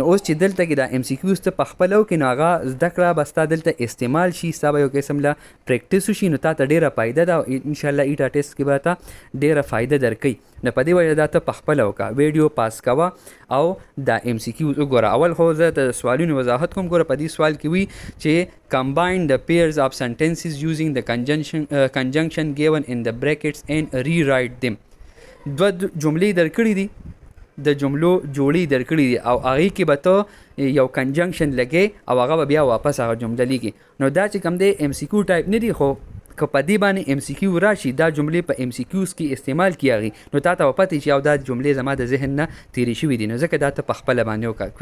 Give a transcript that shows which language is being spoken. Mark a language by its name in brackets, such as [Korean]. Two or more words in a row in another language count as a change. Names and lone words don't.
[Pashto] نو اوس چې دلته کې دا MCQs ته په خپلو کې نو هغه زده کړه به ستا دلته استعمال شي ستا به یو قسم له پریکټس وشي نو تا ته ډېره فایده ده او انشاءالله ایټا ټیسټ کې به تا ډېره فایده درکوي. نو په دې وجه دا ته په خپله وکړه ویډیو پاس کوه او دا MCQs وګوره. اول خو زه د سوالونو وضاحت کوم. [English] ګوره په دې سوال کې وي چې combine the pairs of sentences using the conjunction given in the brackets and rewrite them. [Pashto] دوه جملې درکړي دي د جملو جوړې درکړي دي او هغې کې به ته یو کنجنکشن لګې او هغه به بیا واپس هغه جمله لیکي. نو دا چې کوم دی [English] MCQ type [Pashto] نه دي خو که په دې باندې MCQ راشي دا جملې په MCQs کې استعمال کیږي نو تا ته به پته چې او دا جملې زما د ذهن نه تیرې شوي دي نو ځکه دا ته په خپله باندې وکړه.